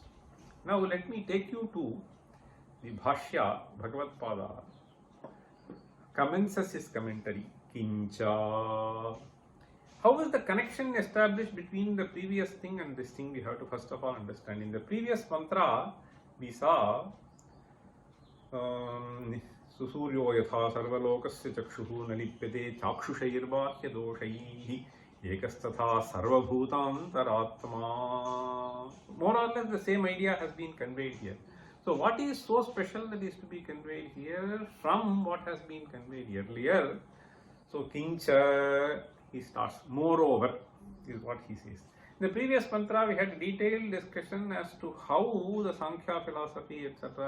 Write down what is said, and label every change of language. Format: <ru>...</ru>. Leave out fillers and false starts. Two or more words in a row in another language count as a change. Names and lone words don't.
<en>Now let me take you to the Bhashya, Bhagavad-pada, commences his commentary, Kincha. How is the connection established between the previous thing and this thing? We have to first of all understand. In the previous mantra, we saw</en> <sa>Susuryo yatha sarvalokasya chakshuhu nalipyate chakshushairvahya doshaihi ekastatha sarvabhutantaratma.</sa> <en>More or less the same idea has been conveyed here. So what is so special that is to be conveyed here from what has been conveyed earlier? So Kincha, he starts, moreover, is what he says. In the previous mantra we had detailed discussion as to how the Sankhya philosophy etc.</en>